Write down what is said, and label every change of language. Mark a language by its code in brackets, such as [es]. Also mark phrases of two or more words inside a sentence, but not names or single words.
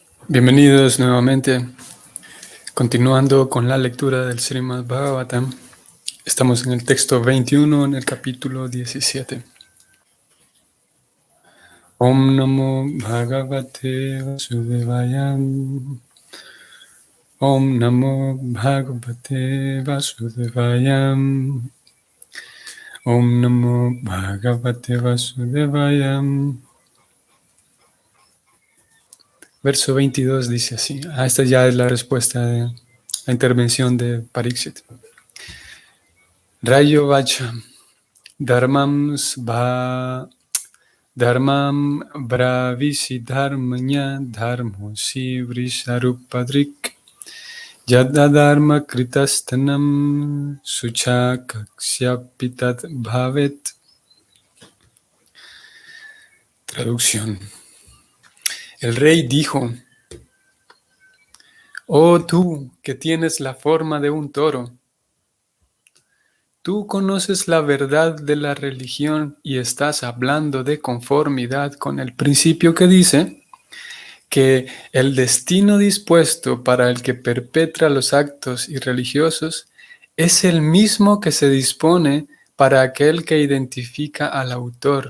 [es] Bienvenidos nuevamente. Continuando con la lectura del Srimad Bhagavatam, estamos en el texto 21, en el capítulo 17. [sa] Om Namo Bhagavate Vasudevaya. Om Namo Bhagavate Vasudevaya. Om Namo Bhagavate Vasudevaya. [es] Verso 22 dice así. Esta ya es la respuesta de la intervención de Pariksit. [sa] Rayo Vacha. Dharmam bravisi dharmanya dharmosi vrisharupadrik yada dharma kritastanam suchakaksyapitat bhavet. [es] Traducción. El rey dijo: Oh tú que tienes la forma de un toro, tú conoces la verdad de la religión y estás hablando de conformidad con el principio que dice que el destino dispuesto para el que perpetra los actos irreligiosos es el mismo que se dispone para aquel que identifica al autor.